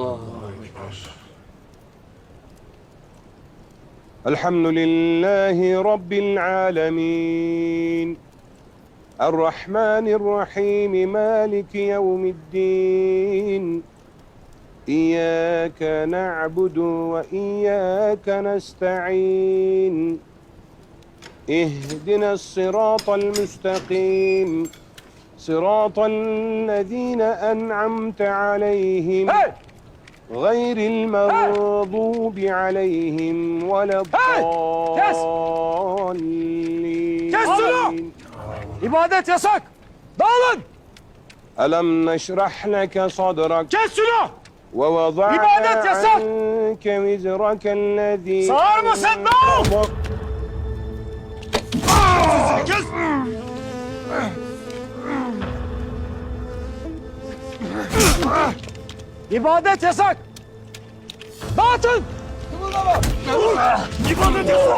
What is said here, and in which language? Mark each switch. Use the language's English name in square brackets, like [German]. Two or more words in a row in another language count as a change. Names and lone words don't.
[Arabic] الحمد لله رب العالمين. الرحمن الرحيم مالك يوم الدين. إياك نعبد وإياك نستعين. اهدنا الصراط المستقيم صراط الذين أنعمت عليهم غير المغضوب عليهم ولا الضالين. [Turkish] Kes şunu! İbadet yasak! Dağılın! [Arabic] ألم نشرح لك صدرك [Turkish] Kes şunu! [Arabic] ووضعنا [Turkish] İbadet yasak! [Arabic] عنك وزرك الذي [Turkish] Sağırma sen, dağıl! Kes! İbadet yasak! Dağıtın! İbadet yasak!